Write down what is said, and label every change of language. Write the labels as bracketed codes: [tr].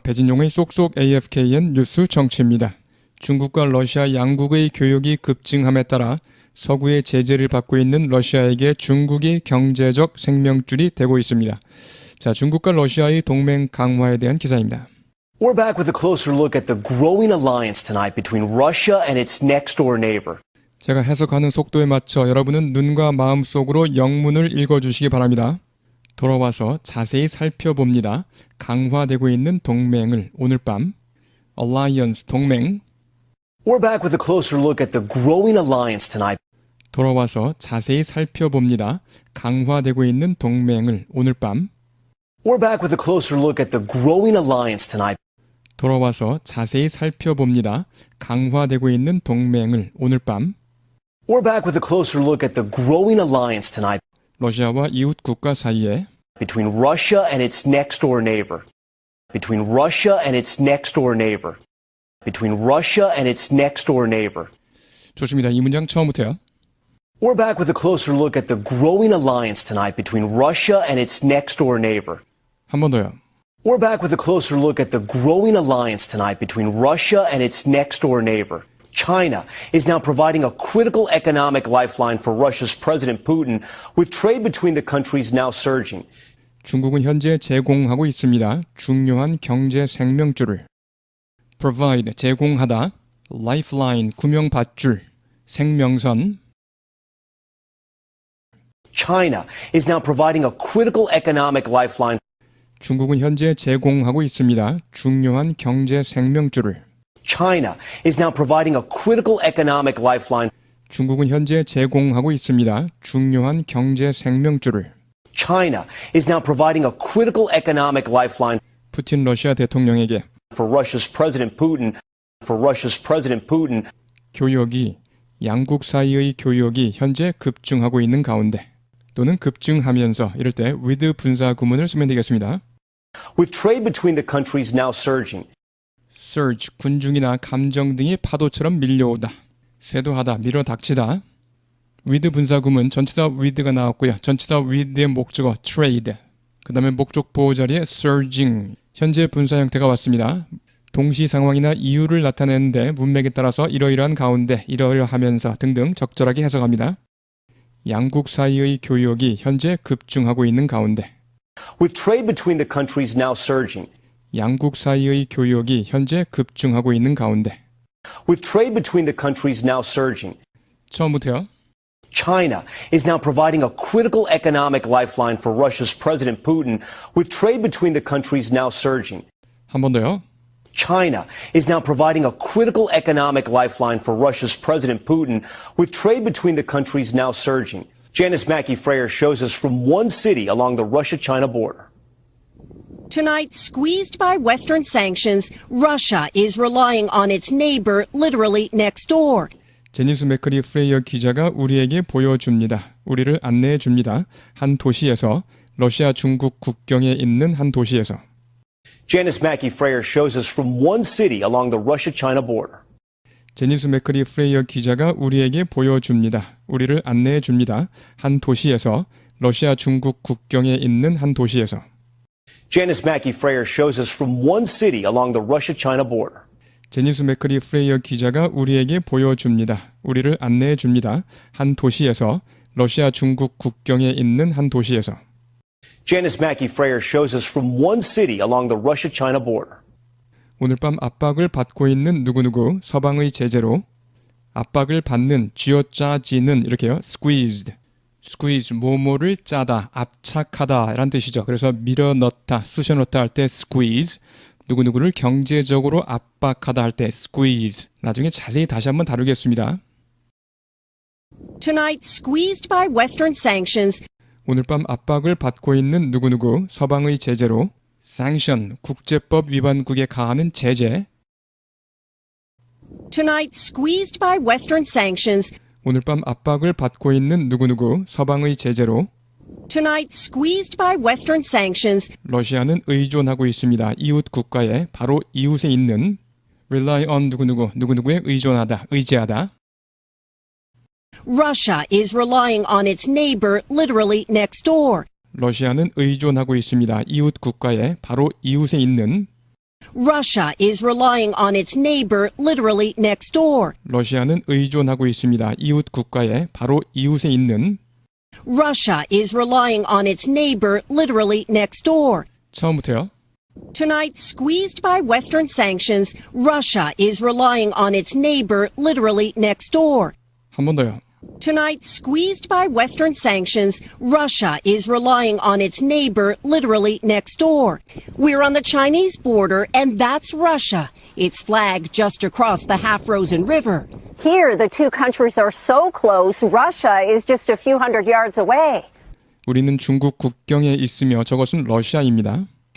[ko] 배진용의 쏙쏙 AFKN 뉴스 정치입니다. 중국과 러시아 양국의 교역이 급증함에 따라 서구의 제재를 받고 있는 러시아에게 중국이 경제적 생명줄이 되고 있습니다. 자, 중국과 러시아의 동맹 강화에 대한 기사입니다. [en] We're back with a closer look at the growing alliance tonight between Russia and its next-door neighbor. [ko] 제가 해석하는 속도에 맞춰 여러분은 눈과 마음속으로 영문을 읽어주시기 바랍니다. 돌아와서 자세히 살펴봅니다. 강화되고 있는 동맹을 오늘 밤 Alliance 동맹. [en] We're back with a closer look at the growing alliance tonight. [ko] 돌아와서 자세히 살펴봅니다. 강화되고 있는 동맹을 오늘 밤. [en] We're back with a closer look at the growing alliance tonight. [ko] 돌아와서 자세히 살펴봅니다. 강화되고 있는 동맹을 오늘 밤. [en] We're back with a closer look at the growing alliance tonight [ko] 러시아와 이웃 국가 사이에 [en] between Russia and its next door neighbor. Between Russia and its next door neighbor. Between Russia and its next door neighbor. [ko] 좋습니다. 이 문장 처음부터요. [en] We're back with a closer look at the growing alliance tonight between Russia and its next door neighbor. [ko] 한 번 더요. [en] We're back with a closer look at the growing alliance tonight between Russia and its next door neighbor. China is now providing a critical economic lifeline for Russia's President Putin, with trade between the countries now surging. [ko] 중국은 현재 제공하고 있습니다. 중요한 경제 생명줄을. provide, 제공하다. lifeline, 구명받줄. 생명선. [en] China is now providing a critical economic lifeline. [ko] 중국은 현재 제공하고 있습니다. 중요한 경제 생명줄을. [en] China is now providing a critical economic lifeline. [ko] 중국은 현재 제공하고 있습니다. 중요한 경제 생명줄을. [en] China is now providing a critical economic lifeline [ko] 푸틴 러시아 대통령에게 [en] for Russia's President Putin. For Russia's President Putin. [ko] 교역이 양국 사이의 교역이 현재 급증하고 있는 가운데 또는 급증하면서 이럴 때 with 분사 구문을 쓰면 되겠습니다. [en] With trade between the countries now surging. [ko] surge, 군중이나 감정 등이 파도처럼 밀려오다. 쇄도하다, 밀어닥치다. with 분사구문 전치사 with가 나왔고요. 전치사 with의 목적어 trade. 그 다음에 목적 보호 자리에 surging. 현재 분사 형태가 왔습니다. 동시 상황이나 이유를 나타내는데 문맥에 따라서 이러이러한 가운데 이러이러하면서 등등 적절하게 해석합니다. 양국 사이의 교역이 현재 급증하고 있는 가운데 [en] With trade between the countries now surging. [ko] 양국 사이의 교역이 현재 급증하고 있는 가운데 [en] With trade between the countries now surging. [ko] 처음부터요. [en] China is now providing a critical economic lifeline for Russia's President Putin, with trade between the countries now surging. [ko] 한 번 더요. [en] China is now providing a critical economic lifeline for Russia's President Putin, with trade between the countries now surging. Janice Mackey Freyer shows us from one city along the Russia-China border. Tonight, squeezed by Western sanctions, Russia is relying on its neighbor literally next door. [ko] 제니스 맥커리 프레이어 기자가 우리에게 보여줍니다. 우리를 안내해 줍니다. 한 도시에서 러시아 중국 국경에 있는 한 도시에서 [en] Janice Mackey Freyer shows us from one city along the Russia-China border. [ko] 제니스 맥커리 프레이어 기자가 우리에게 보여줍니다. 우리를 안내해 줍니다. 한 도시에서 러시아 중국 국경에 있는 한 도시에서 [en] Janice Mackey Freyer shows us from one city along the Russia-China border. [ko] 제니스 맥커리 프레이어 기자가 우리에게 보여줍니다. 우리를 안내해 줍니다. 한 도시에서 러시아 중국 국경에 있는 한 도시에서 [en] Janice Mackey Freyer shows us from one city along the Russia-China border. [ko] 오늘 밤 압박을 받고 있는 누구누구 서방의 제재로 압박을 받는 쥐어짜지는 이렇게요. [en] squeezed. [ko] squeeze 뭐뭐를 짜다, 압착하다 라는 뜻이죠. 그래서 밀어넣다, 쑤셔넣다 할 때 squeeze. 누구누구를 경제적으로 압박하다 할 때 squeeze. 나중에 자세히 다시 한번 다루겠습니다. [en] Tonight, squeezed by Western sanctions, [ko] 오늘 밤 압박을 받고 있는 누구누구 서방의 제재로 sanction, 국제법 위반국에 가하는 제재. [en] Tonight, squeezed by Western sanctions, [ko] 오늘 밤 압박을 받고 있는 누구누구 서방의 제재로 [en] Tonight, squeezed by Western sanctions, [ko] 러시아는 의존하고 있습니다. 이웃 국가에 바로 이웃에 있는 rely on 누구누구에 의존하다, 의지하다. [en] Russia is relying on its neighbor literally next door. [ko] 러시아는 의존하고 있습니다. 이웃 국가에 바로 이웃에 있는 [en] Russia is relying on its neighbor literally next door. [ko] 러시아는 의존하고 있습니다. 이웃 국가에 바로 이웃에 있는 [en] Russia is relying on its neighbor literally next door. [ko] 처음부터요. [en] Tonight, squeezed by Western sanctions, Russia is relying on its neighbor literally next door. [ko] 한 번 더요. [en] Tonight, squeezed by Western sanctions, Russia is relying on its neighbor literally next door. We're on the Chinese border, and that's Russia. Its flag just across the half-frozen river. Here, the two countries are so close, Russia is just a few hundred yards away. [ko] 우리는 중국 국경에 있으며 저것은 러시아입니다.